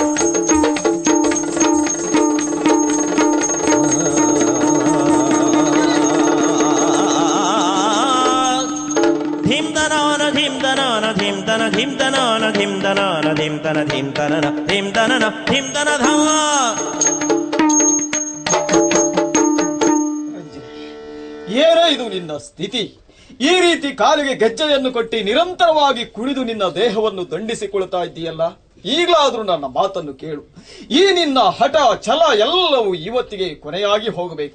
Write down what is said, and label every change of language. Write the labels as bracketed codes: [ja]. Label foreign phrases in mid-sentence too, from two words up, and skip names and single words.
[kn] ಧಿಂ ತನಾನ ಧಿಂ ತನಾನ ಧಿಂ ತನ ಧಿಂ ತನಾನ ಧಿಂ ತನಾನ ಧಿಂ ತನ ಧಿಂ ತನನ ಧಿಂ ತನನ ಧಿಂ ತನಧ. ಏನೋ ಇದು ನಿನ್ನ ಸ್ಥಿತಿ? ಈ ರೀತಿ ಕಾಲಿಗೆ ಗೆಜ್ಜೆಯನ್ನು ಕೊಟ್ಟಿ ನಿರಂತರವಾಗಿ ಕುಣಿದು ನಿನ್ನ ದೇಹವನ್ನು ದಂಡಿಸಿಕೊಳ್ತಾ ಇದ್ದೀಯಲ್ಲ. ಈಗಲಾದ್ರೂ ನನ್ನ ಮಾತನ್ನು ಕೇಳು. ಈ ನಿನ್ನ ಹಠ ಛಲ ಎಲ್ಲವೂ ಇವತ್ತಿಗೆ ಕೊನೆಯಾಗಿ ಹೋಗಬೇಕು.